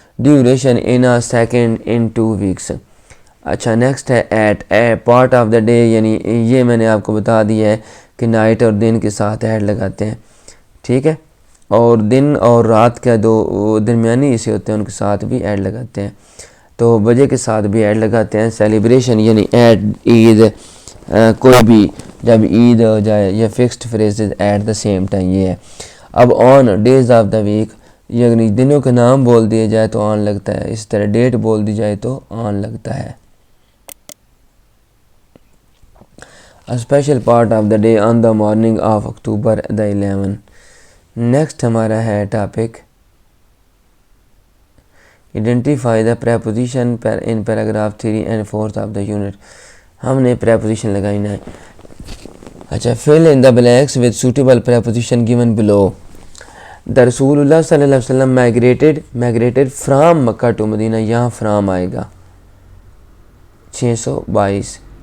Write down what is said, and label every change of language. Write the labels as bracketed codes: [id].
[en] Duration in a second, in 2 weeks. [ur] اچھا [en] next ہے at, part of the day, [ur] یعنی یہ میں نے آپ کو بتا دیا ہے کہ نائٹ اور دن کے ساتھ ایٹ لگاتے ہیں. ٹھیک ہے, اور دن اور رات کا دو درمیانی حصے ہوتے ہیں ان کے ساتھ بھی ایڈ لگاتے ہیں. تو بجے کے ساتھ بھی ایڈ لگاتے ہیں. سیلیبریشن یعنی ایڈ, عید, کوئی بھی جب عید ہو جائے, یا [en] fixed phrases at the same time, [ur] یہ ہے. اب آن, ڈیز آف دا ویک, یعنی دنوں کے نام بول دیے جائے تو آن لگتا ہے. اس طرح ڈیٹ بول دی جائے تو آن لگتا ہے. [en] A special part of the day on the morning of October the 11. [ur] Next ہمارا ہے topic [en] Identify the preposition in paragraph 3 and 4 of the unit. [ur] ہم نے preposition لگائنا ہے. [en] اچھا, fill in the blanks with suitable preposition given below. The رسول اللہ صلی اللہ علیہ وسلم migrated from Mecca to Medina, [ur] یہاں from آئے گا. 622.